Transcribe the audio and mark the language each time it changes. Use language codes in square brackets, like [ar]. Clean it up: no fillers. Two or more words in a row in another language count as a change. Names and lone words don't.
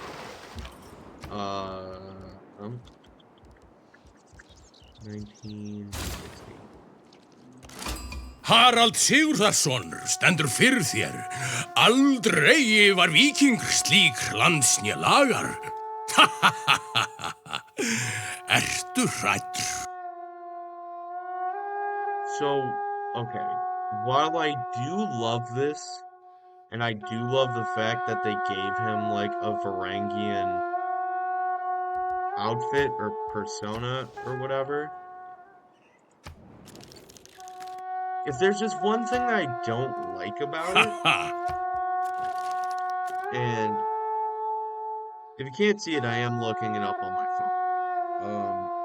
[is] 1960. Harald Sigurðarson stendur fyrir þér. Aldrei var víking slík landsnja lagar. Ertu hræddur? [en] So, okay. While I do love this, and I do love the fact that they gave him like a Varangian outfit or persona or whatever. If there's just one thing that I don't like about it, and if you can't see it, I am looking it up on my phone.